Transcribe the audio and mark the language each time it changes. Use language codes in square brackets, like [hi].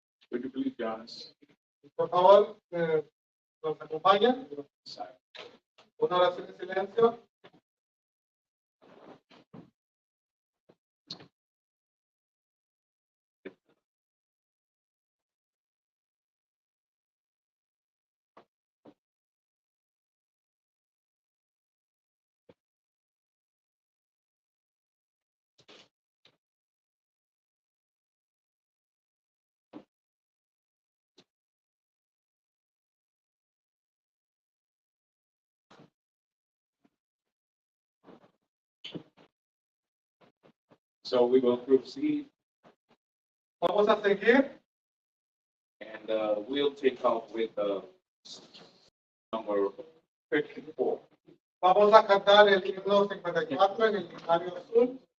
[en] Would you please join us? [es] Por favor, nos acompañan. Una oración de silencio. [en] So we will proceed [es] Vamos a seguir. [en] and we'll take off with number 54. [es] Vamos a cantar el himno 54 en el binario azul.